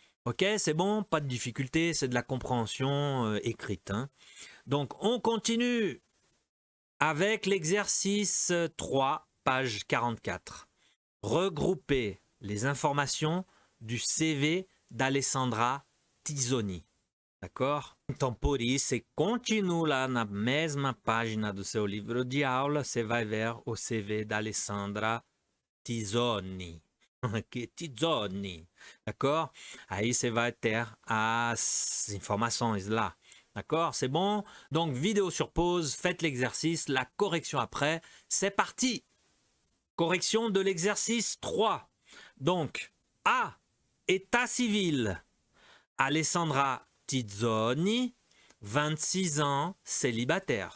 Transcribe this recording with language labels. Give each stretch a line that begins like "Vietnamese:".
French: Ok, c'est bon, pas de difficulté, c'est de la compréhension écrite. Hein. Donc, on continue avec l'exercice 3, page 44. Regrouper les informations du CV d'Alessandra Tisoni. D'accord?
Portuguese: Então, por isso, você continua lá na mesma página do seu livro de aula, você vai ver o CV da Alessandra Tisoni. Tisoni. D'accord? Aí você vai ter as informações là.
French: D'accord? C'est bon? Donc, vidéo sur pause, faites l'exercice, la correction après. C'est parti! Correction de l'exercice 3. Donc, A. État civil. Alessandra Tizzoni, 26 ans, célibataire.